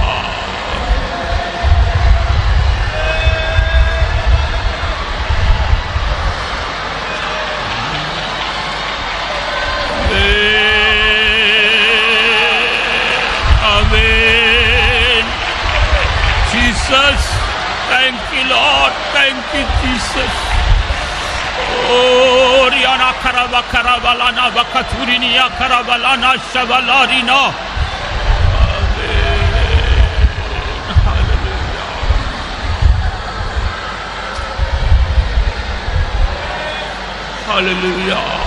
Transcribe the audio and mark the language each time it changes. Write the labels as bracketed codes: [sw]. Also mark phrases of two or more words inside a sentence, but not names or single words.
[en] Amen. Jesus, thank you, Lord. Thank you, Jesus. Oh, Riana Karaba Karabalana Bakaturinia Karabalana Shabalarina. Hallelujah.